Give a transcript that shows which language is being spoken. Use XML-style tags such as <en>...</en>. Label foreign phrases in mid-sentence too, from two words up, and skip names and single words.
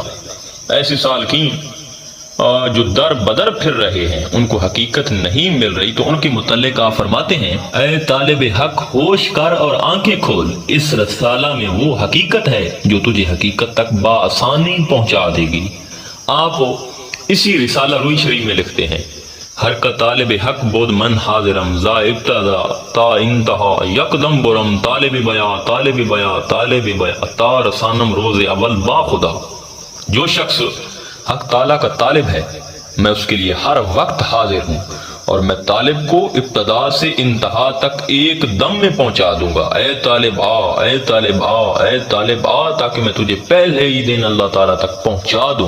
<ur>ایسے سالکین جو در بدر پھر رہے ہیں، ان کو حقیقت نہیں مل رہی، تو ان کے متعلق آپ فرماتے ہیں اے طالب حق، ہوش کر اور آنکھیں کھول، اس رسالہ میں وہ حقیقت ہے جو تجھے حقیقت تک بآسانی پہنچا دے گی۔ آپ اسی رسالہ روحی شریف میں لکھتے ہیں</ur> <fa>ہر کا طالب حق بود من حاضرم ذا ابتدا تا انتہا یکدم برم طالب بیا طالب بیا طالب بیا تا رسانم روز اول با خدا۔</fa> <ur>جو شخص حق تعالیٰ کا طالب ہے، میں اس کے لیے ہر وقت حاضر ہوں، اور میں طالب کو ابتدا سے انتہا تک ایک دم میں پہنچا دوں گا۔ اے طالب آ، اے طالب آ، اے طالب آ، تاکہ میں تجھے پہلے ہی دن اللہ تعالیٰ تک پہنچا دوں۔</ur>